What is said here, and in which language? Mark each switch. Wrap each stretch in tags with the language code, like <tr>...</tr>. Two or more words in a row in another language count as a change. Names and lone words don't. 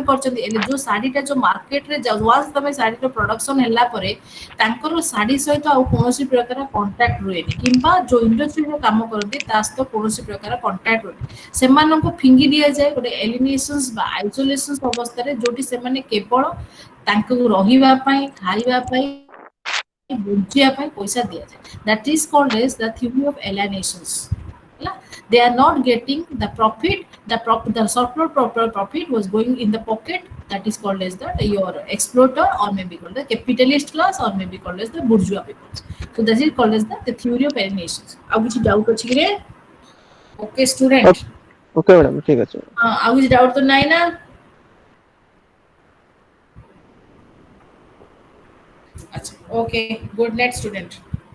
<or>କରିଛନ୍ତି ହେଲେ ଯୋଉ ଶାଢୀଟା ଯୋଉ ମାର୍କେଟରେ ୱାନ୍ସ ତମେ ଶାଢୀର ପ୍ରଡକ୍ସନ ହେଲା ପରେ ତାଙ୍କର ଶାଢୀ ସହିତ ଆଉ କୌଣସି ପ୍ରକାର କଣ୍ଟାକ୍ଟ ରୁହେନି କିମ୍ବା ଯୋଉ ଇଣ୍ଡଷ୍ଟ୍ରିରେ କାମ କରନ୍ତି ତା ସହିତ କୌଣସି ପ୍ରକାର କଣ୍ଟାକ୍ଟ ରୁହେନି ସେମାନଙ୍କୁ ଫିଙ୍ଗି ଦିଆଯାଏ ଗୋଟେ ଏଲିମିନେସନ୍ସ ବା ଆଇସୋଲେସନ୍ସ ଅବସ୍ଥାରେ ଯୋଉଠି ସେମାନେ କେବଳ ତାଙ୍କୁ ରହିବା ପାଇଁ ଖାଇବା ପାଇଁ ବଞ୍ଚିବା ପାଇଁ ପଇସା ଦିଆଯାଏ</or> <en>that is called as the theory of alienations ହେଲା they are not getting the profit the surplus profit was going in the pocket that is called as the your exploiter or maybe called the capitalist class or maybe called as the bourgeois people so that is called as the theory of alienations</en> <or>ଆଉ କିଛି doubt ଅଛି କି ରେ</or> <en>okay student</en> <or>ଓକେ ମ୍ୟାଡ଼ାମ ଠିକ ଅଛି ଆଉ କିଛି doubt ତ ନାହିଁ ନା अच्छा</or> <en>okay good night student</en>